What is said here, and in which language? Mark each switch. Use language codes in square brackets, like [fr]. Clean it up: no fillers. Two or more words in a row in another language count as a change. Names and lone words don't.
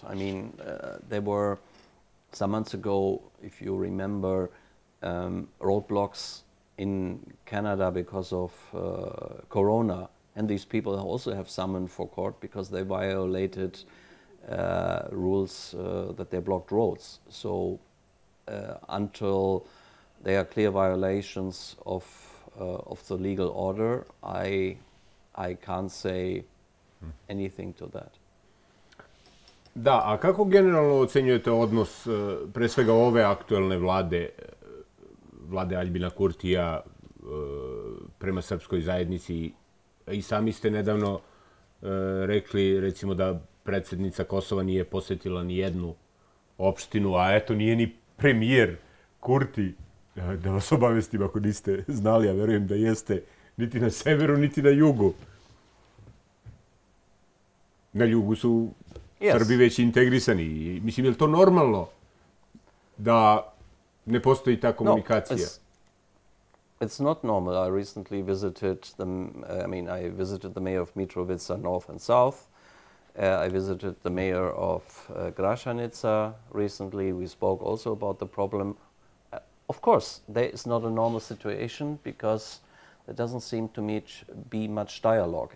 [en] I mean, there were some months ago, if you remember, roadblocks in Canada because of Corona, and these people also have summoned for court because they violated rules that they blocked roads. So until there are clear violations of the legal order, I can't say anything to that. [sr] Da, a kako generalno ocenjujete odnos pre svega ove aktuelne vlade Aljbina Kurtija prema srpskoj zajednici? I sami ste nedavno rekli, recimo, da predsjednica Kosova nije posjetila ni jednu opštinu, a eto nije ni premijer Kurti, da vas obavestim ako niste znali, a verujem da jeste, niti na severu, niti na jugu. Na jugu su Srbi već integrisani. Mislim, je li to normalno da ne postoji ta komunikacija? [en] It's not normal. I recently visited I visited the mayor of Mitrovica North and South. I visited the mayor of Gračanica recently. We spoke also about the problem. Of course, there is not a normal situation because there doesn't seem to be much dialogue.